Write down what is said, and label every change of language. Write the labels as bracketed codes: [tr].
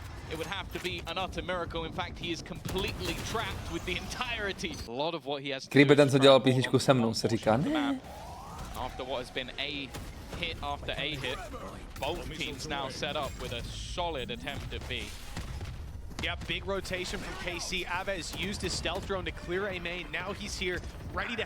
[en] It would have to be an utter miracle. In fact, he is completely trapped with the entirety. A lot of what he has. [cs] Kdyby ten, co dělal písničku se mnou, se říká ne. [en] After what has been a hit after a hit, both teams now set up with a solid attempt at B. Yeah, big rotation from KC. Aves used his stealth drone to clear a main. Now he's here, ready to help.